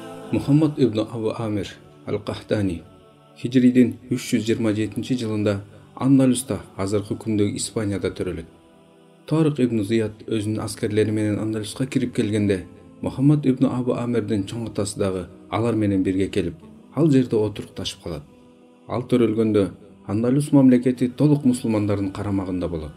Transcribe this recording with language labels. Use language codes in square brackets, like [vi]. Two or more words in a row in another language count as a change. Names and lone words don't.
[ky] Muhammad ibn Abu Amir al-Qahtani Hijrидин 327-жылында Андалуста, азыркы күндөгү Испанияда төрөлөт. Тарык ибн Зияд өзүнүн аскерлери менен Андалуска кирип келгенде, Muhammad ibn Abu Amirдин чоң атасы дагы алар менен бирге келип, ал жерде отурукташып калат. Ал төрөлгөндө Андалус мамлекети толук мусулмандардын карамагында болот.